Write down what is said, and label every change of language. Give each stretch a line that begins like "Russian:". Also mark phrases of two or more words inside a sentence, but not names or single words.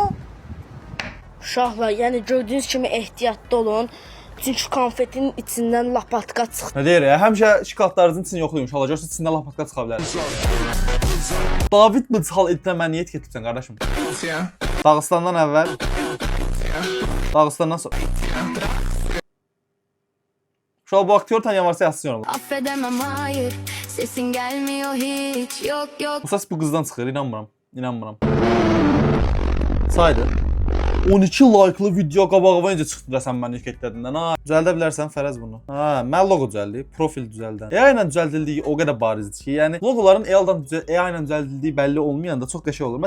Azerbaijani: Uşaqlar, yəni gördüyünüz kimi ehtiyatlı olun. Çünki konfetin içindən lapatka çıxır. Nə deyir ya? Həmişə şokoladlarınızın içini yoxlayın uşaqlar. Görsə içindən lapatka çıxa bilər. David Mıçal edindən mən niyə etiketləyirsən qardaşım? Dağıstandan əvvəl. Dağıstandan sonra.
Turkish: Şu an bu aktör tanıyan varsa yazsın yorumda. Affedemem hayır, sesin gelmiyor hiç, yok yok.
Azerbaijani: Bu ses bu qızdan çıxır, inanmıram. İnanmıram. Saydı. 12 like'lı video qabağıma necə çıxdı sən məni etiketlədindən. Ha, düzəldə bilərsən Fərəz bunu. Ha, mən loqo düzəldib, profil düzəldən. AI ilə düzəldildiyi o qədər barizdir ki, yəni loqoların AI ilə düzəldildiyi bəlli olmayanda çox qəşəng olur.